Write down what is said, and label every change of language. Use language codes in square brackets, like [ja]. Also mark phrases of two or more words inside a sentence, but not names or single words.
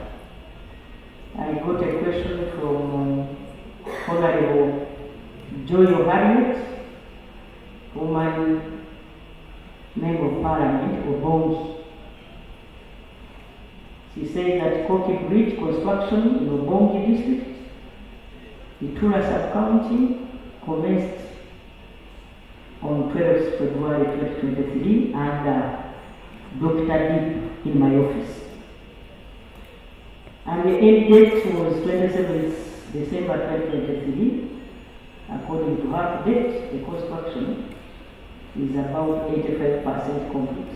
[en] I got a question from Honorable Joyo Harriet, woman member of Parliament, Obongi. She said that Koki Bridge construction in Obongi district, Itula sub-county, commenced on 12th February 2023 under Dr. Deep in my office. And the end date was 27th December 2023. According to her date, the construction is about 85% complete.